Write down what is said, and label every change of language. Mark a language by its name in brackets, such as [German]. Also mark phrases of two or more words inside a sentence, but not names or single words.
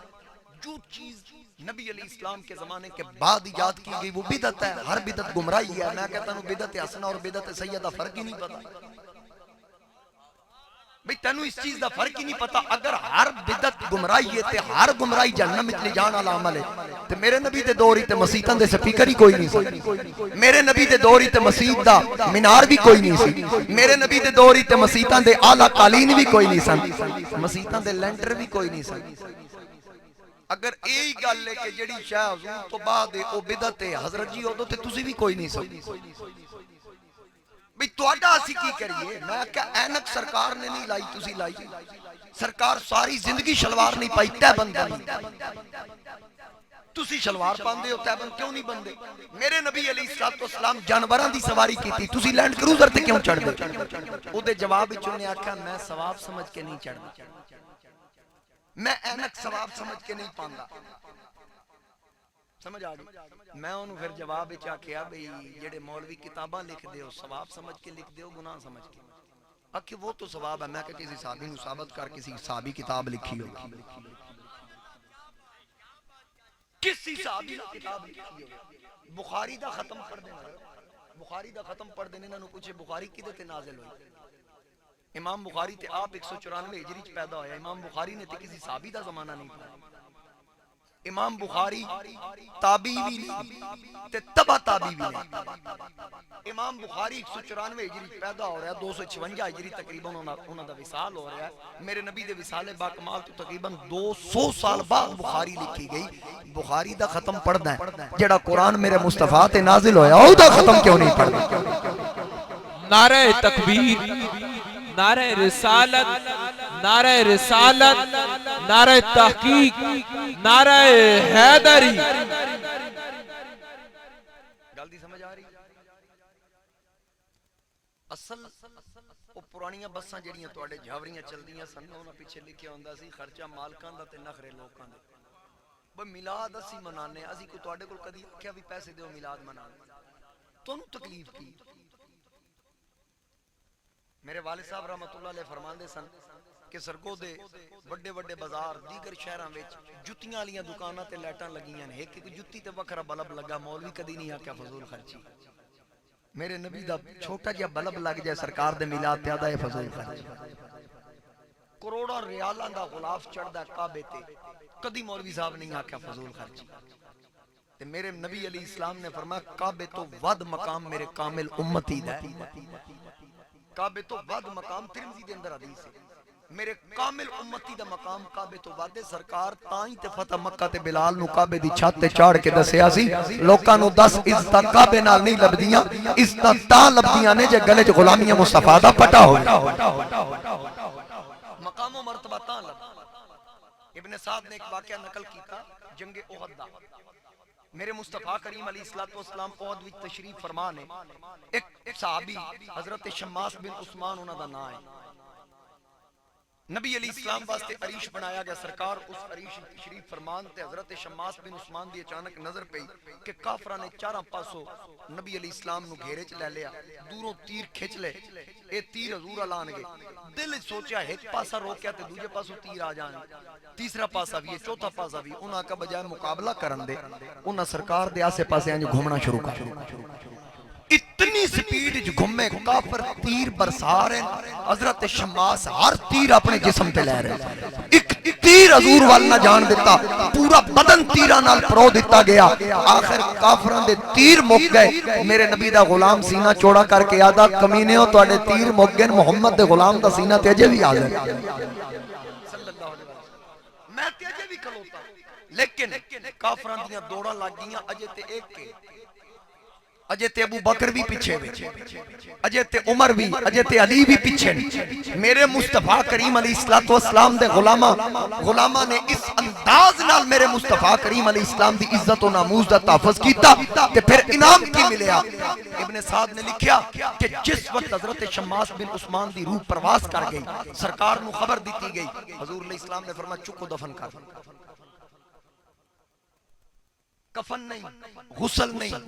[Urdu] جو چیز نبی علیہ السلام کے زمانے کے بعد ایجاد کی گئی وہ بدعت ہے. ہر بدعت گمراہی ہے. میں کہتا ہوں بدعت حسنہ اور بدعت سیدہ فرق ہی نہیں پتا. [Punjabi] بھئی تینوں اس چیز دا فرق ہی نہیں پتا. اگر ہر بدعت گمراہی ہے تے ہر گمراہی جہنم وچ لے جان والا عمل ہے تے میرے نبی دے دور تے مسیتاں دے سپیکر ہی کوئی نہیں سی. میرے نبی دے دور تے مسجد دا مینار بھی کوئی نہیں سی. میرے نبی دے دور تے مسیتاں دے اعلی قالین بھی کوئی نہیں سن. مسیتاں دے لینٹر بھی کوئی نہیں سن. اگر یہی گل ہے کہ جڑی شاہ حضور تو بعد او بدعت ہے حضرت جی اودوں تے تسی بھی کوئی نہیں سن. بھئی تواڈا اسی کی کریے. میں کہ اینک سرکار نے نہیں لائی تسی لائی. سرکار ساری زندگی شلوار نہیں پائی تے بندہ نہیں. تسی شلوار پاندے ہو تے بند کیوں نہیں بندے؟ میرے نبی علیہ السلام جانوراں دی سواری کیتی تسی لینڈ کروزر تے کیوں چڑھ دے؟ او دے جواب وچ نے آکھیا میں ثواب سمجھ کے نہیں چڑھدا. میں اینک ثواب سمجھ کے نہیں پاندا. سمجھ آ گئی؟ میں انہوں پھر جواب چاہ کیا بھئی جڑے مولوی کتاباں لکھ دے ہو ثواب سمجھ کے لکھ دے ہو گناہ سمجھ کے؟ [Urdu] اکھے وہ تو ثواب ہے. [Punjabi] میں کہ کسی صحابی نو ثابت کر کسی صحابی کتاب لکھی ہو. کسی صحابی کتاب لکھی ہو. بخاری دا ختم پڑھ دینا. بخاری دا ختم پڑھ دینے انہوں پوچھے بخاری کدے تے نازل ہوئی؟ امام بخاری تے آپ 194 ہجری چ پیدا ہویا. امام بخاری نے تے کسی صحابی دا زمانہ نہیں پڑھا. امام بخاری تابعی بھی نہیں تے تبع تابعی بھی نہیں. امام بخاری 194 ہجری پیدا ہو رہا ہے. 256 ہجری تقریباً انہوں دا وصال ہو رہا ہے. میرے نبی دے وصال با کمال تو تقریباً 200 سال بعد بخاری لکھی گئی. بخاری دا ختم پڑھنا ہے جڑا قرآن میرے مصطفیٰ تے نازل ہویا او دا ختم کیوں نہیں پڑھنا؟ [Urdu] نعرہ تکبیر، نعرہ رسالت، نعرہ رسالت، نعرہ تحقیق، نعرہ حیدری. [Punjabi] گل دی سمجھ آ رہی؟ اصل او پرانیاں بساں جڑیاں تواڈے جھاوریاں چلدیاں سن انہاں پیچھے لکھیا ہوندا سی خرچہ مالکاں دا تے نخرے لوکاں دا. بھئی میلاد اسی منانے اسی کو تواڈے کول کدی آکھیا بھی پیسے دیو میلاد منان. تانوں تکلیف کی؟ میرے والد صاحب [Arabic] رحمت اللہ علیہ [Punjabi] فرماندے سن کہ سرگو دے بڑے بڑے بازار دیگر شہراں وچ جُتیاں والیاں دکاناں تے لائٹاں لگیاں نے. ایک جُتی تے وکھرا بلب لگا. مولوی کدی نہیں آکھیا فضول خرچی. میرے نبی دا چھوٹا جہا بلب لگ جائے سرکار دے میلاد تے آدا ہے فضول خرچی. کروڑاں ریالاں دا غلاف چڑھدا کعبے تے کدی مولوی صاحب نہیں آکھیا فضول خرچی. تے میرے نبی علیہ السلام نے فرمایا کعبے تو ود مقام میرے کامل امتی دا ہے. کعبے تو ود مقام ترمذی دے اندر حدیث ہے. میرے کامل امتی دا مقام کعبے تو ود. سرکار تائیں تے فتح مکہ تے بلال نو کعبے دی چھت تے چاڑھ کے دسیا سی لوکاں نو 10 عزت کعبے نال نہیں لبدیاں. عزت تاں لبدیاں نے جے گلے وچ غلامیہ مصطفیٰ دا پٹا ہوئے. مقام و مرتبہ تاں لب. ابن سعد نے ایک واقعہ نقل کیتا جنگ احد دا. میرے مصطفیٰ کریم علیہ السلام احد وچ تشریف فرما نے. ایک صحابی حضرت شماس بن عثمان انہاں دا نام ہے. نبی علیہ السلام واسطے عریش بنایا گیا. سرکار اس عریش تشریف فرمان تے حضرت شماس بن عثمان دی اچانک نظر پئی کہ کافراں نے چاروں پاسوں نبی علیہ السلام نو گھیرے چ لے لیا. دوروں تیر کھچ لے. اے تیر حضور لان گے. دل سوچیا ایک پاسا روکیا تے دوجے پاسوں تیر آ جان. تیسرا پاسا بھی چوتھا پاسا بھی. انہاں کا بجائے مقابلہ کرن دے انہاں سرکار دے آسے پاسے انج گھومنا شروع کر دیا. اتنی سپیڈ وچ گھومے کافر تیر برسا رہے. حضرت شماس ہر تیر اپنے جسم تے لے رہے. ایک تیر حضور وال نہ جان دیتا. پورا بدن تیراں نال پرو دیتا گیا. آخر کافراں دے تیر مک گئے. میرے نبی دا غلام سینہ چوڑا کر کے آدا کمینیو تواڈے تیر مک گئے. محمد دے غلام دا سینہ تے اجے بھی حاضر. میں تے اجے بھی کھلوتا لیکن کافراں دیاں دوڑاں لگ گئیاں اجے تے ایک کے اجے تے ابو بکر بھی پیچھے وے، اجے تے عمر بھی، اجے تے علی بھی پیچھے میرے مصطفیٰ کریم علیہ السلام دے غلامہ نے اس انداز نال میرے مصطفیٰ کریم علیہ السلام دی عزت و ناموس دا تحفظ کیتا تے پھر انعام کی ملیا۔ ابن سعد نے لکھیا کہ جس وقت حضرت شماس بن عثمان دی روح پرواز کر گئی، سرکار نو خبر دیتی گئی، حضور علیہ السلام نے فرمایا چکو دفن کر، کفن نہیں، غسل نہیں۔